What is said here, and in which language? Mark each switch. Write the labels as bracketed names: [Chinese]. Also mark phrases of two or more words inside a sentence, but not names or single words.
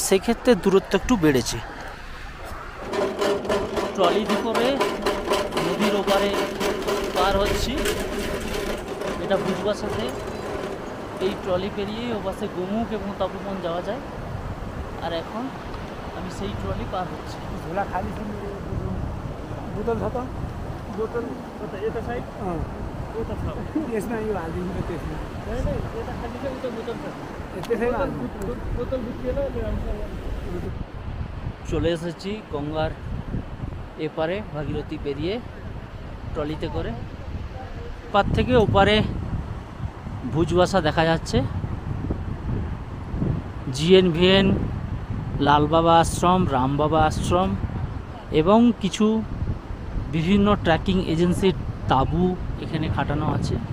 [Bangla] সেক্ষেত্রে দূরত্ব একটু বেড়েছে। ট্রলি করে নদীর ওপারে পার হচ্ছি। এটা ভুজবাসাতে এই ট্রলি পেরিয়ে ও পাশে গোমুখ এবং তপোবন যাওয়া যায়। আর এখন আমি সেই ট্রলি পার হচ্ছি। [Nepali] झोला खाली बोतल छ त बोतल यता साइड उता छ यसमा यो हालिदिनु त त्यसमा हैन यता खाली छ उता बोतल छ त्यसैमा बोतल ढुकिएन [Bangla] চলে এসেছি গঙ্গার এপারে ভাগীরথী পেরিয়ে ট্রলিতে করে। পার থেকে ওপারে ভুজবাসা দেখা যাচ্ছে, জিএনভিএন, লালবাবা আশ্রম, রামবাবা আশ্রম এবং কিছু বিভিন্ন ট্রেকিং এজেন্সির তাঁবু এখানে খাটানো আছে।